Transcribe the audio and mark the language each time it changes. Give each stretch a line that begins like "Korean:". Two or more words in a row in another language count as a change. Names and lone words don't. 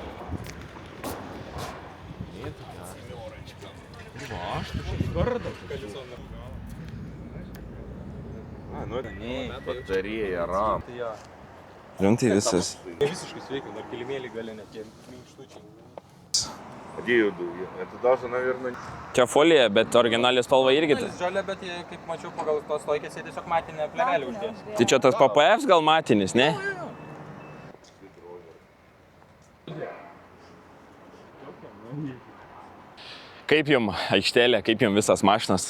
Lithuanian: Batarija, ram. Rimtai visas. Visiškai sveika, dar kilimėlį gali net tie minkštučiai.
Russian: Где ее дует? Это даже, наверное...
Lithuanian: Čia folija, bet originaliai spalva irgi. Žalia, bet jie, kaip mačiau, pagal tos laikės jie tiesiog matinę plėvelį uždės. Tai čia tas PPF gal matinis, ne? Kaip jum aikštelė, kaip jum visas mašinas?